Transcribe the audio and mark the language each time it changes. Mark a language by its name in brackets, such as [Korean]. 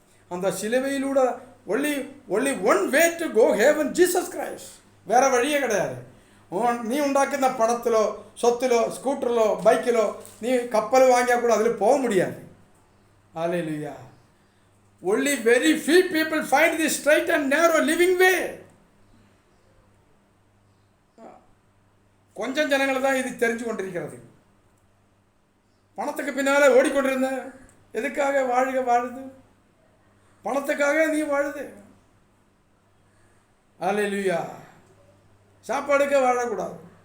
[Tamil] அந்த சிலுவையிலூட [English] Only one way to go heaven, Jesus Christ. [Tamil] வேறு வழியே கிடையாது. நீ உண்டாக்குன பணத்திலோ சொத்திலோ ஸ்கூட்டரிலோ பைக்கிலோ நீ கப்பல் வாங்கியா கூட அதில் போக முடியாது. ஹல்லேலூயா. [English] Only very few people find this straight and narrow living way. [Tamil] கொஞ்சம் ஜனங்கள் தான் இது தெரிஞ்சு கொண்டிருக்கிறது. பணத்துக்கு பின்னாலே ஓடிக்கொண்டிருந்த எதுக்காக வாழுது? பணத்துக்காக நீ வாழுது. ஹல்லேலூயா. சாப்பாடுக்க வாழக்கூடாது.